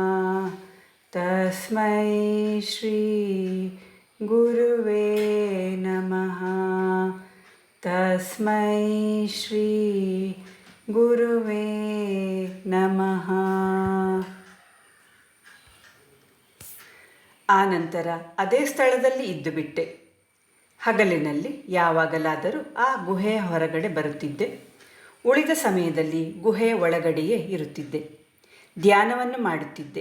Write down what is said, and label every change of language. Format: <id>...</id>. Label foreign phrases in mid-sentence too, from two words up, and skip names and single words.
<sa>तस्मै श्री गुरुवे नमः. तस्मै श्री गुरुवे नमः.</sa> <kn>ಆನಂತರ ಅದೇ ಸ್ಥಳದಲ್ಲಿ ಇದ್ದು ಬಿಟ್ಟೆ. ಹಗಲಿನಲ್ಲಿ ಯಾವಾಗಲಾದರೂ ಆ ಗುಹೆಯ ಹೊರಗಡೆ ಬರುತ್ತಿದ್ದೆ. ಉಳಿದ ಸಮಯದಲ್ಲಿ ಗುಹೆಯ ಒಳಗಡೆಯೇ ಇರುತ್ತಿದ್ದೆ. ಧ್ಯಾನವನ್ನು ಮಾಡುತ್ತಿದ್ದೆ.</kn>